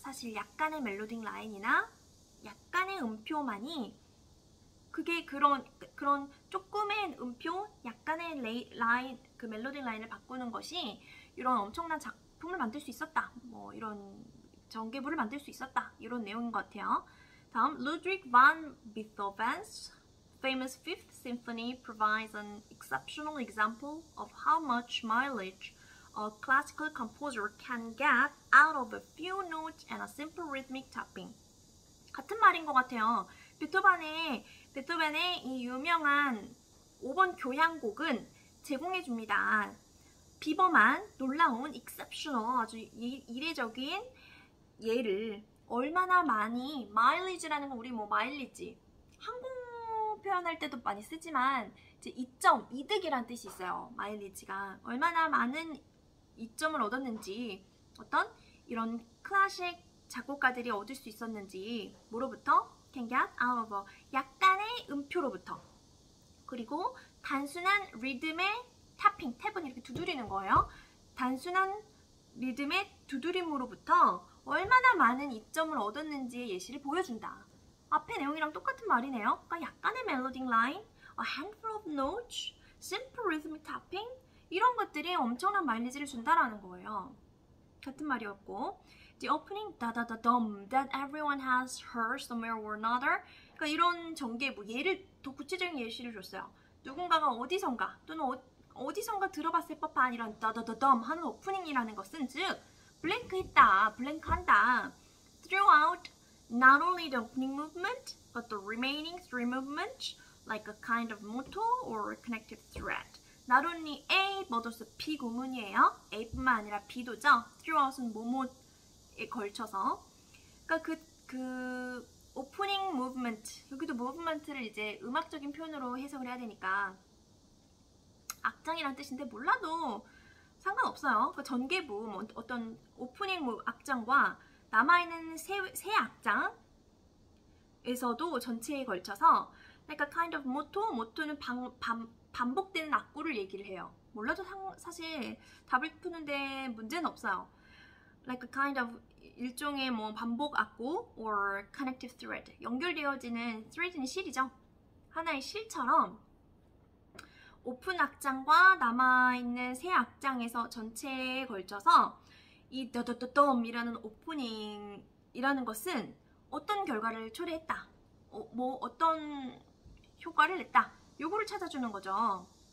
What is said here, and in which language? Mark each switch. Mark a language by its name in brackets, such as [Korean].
[Korean] 사실 약간의 멜로딕 라인이나 약간의 음표만이 그게 그런 조금의 음표, 약간의 라인, 그 멜로딕 라인을 바꾸는 것이 이런 엄청난 작품을 만들 수 있었다. 뭐 이런 전개부를 만들 수 있었다. 이런 내용인 것 같아요. 다음, [English] Ludwig van Beethoven's famous Fifth Symphony provides an exceptional example of how much mileage a classical composer can get out of a few notes and a simple rhythmic tapping. [Korean] 같은 말인 것 같아요. 베토벤의 이 유명한 5번 교향곡은 제공해줍니다. 비범한, 놀라운, exceptional, 아주 이례적인 예를 얼마나 많이, mileage라는 건 우리 뭐 마일리지, 항공 표현할 때도 많이 쓰지만 이제 이득이란 뜻이 있어요. 마일리지가 얼마나 많은 이점을 얻었는지, 어떤 이런 클래식 작곡가들이 얻을 수 있었는지 뭐로부터? [English] can get out of a [Korean] 약간의 음표로부터. 그리고 단순한 리듬의 탭핑, 탭은 이렇게 두드리는 거예요. 단순한 리듬의 두드림으로부터 얼마나 많은 이점을 얻었는지의 예시를 보여준다. 앞의 내용이랑 똑같은 말이네요. 그러니까 약간의 멜로디 라인, [English] a handful of notes, simple rhythmic tapping [Korean] 이런 것들이 엄청난 마일리지를 준다라는 거예요. 같은 말이었고 [English] the opening da-da-da-dum that everyone has heard somewhere or another [Korean] 그러니까 이런 전개부 예를 더 구체적인 예시를 줬어요. 누군가가 어디선가 또는 어디선가 들어봤을 법한 이런 [English] da-da-da-dum [Korean] 하는 오프닝이라는 것은 즉 블랭크했다, 블랭크한다 [English] throughout not only the opening movement but the remaining three movements like a kind of motto or connective thread not only A but also B [Korean] 구문이에요. A뿐만 아니라 B도죠. throughout은 뭐뭐에 걸쳐서 그러니까 그 오프닝 무브먼트 여기도 무브먼트를 이제 음악적인 표현으로 해석을 해야 되니까 악장이란 뜻인데 몰라도 상관없어요. 그 전개부 뭐 어떤 오프닝 악장과 남아있는 새 악장에서도 전체에 걸쳐서 그러니까 [English] kind of motto, [Korean] motto는 반복되는 악구를 얘기를 해요. 몰라도 사실 답을 푸는데 문제는 없어요. [English] like a kind of [Korean] 일종의 뭐 반복 악구 [English] or connective thread [Korean] 연결되어지는 thread는 실이죠. 하나의 실처럼 오픈 악장과 남아있는 새 악장에서 전체에 걸쳐서 이 더더더덤이라는 오프닝이라는 것은 어떤 결과를 초래했다. 뭐 어떤 효과를 냈다. 요거를 찾아주는 거죠.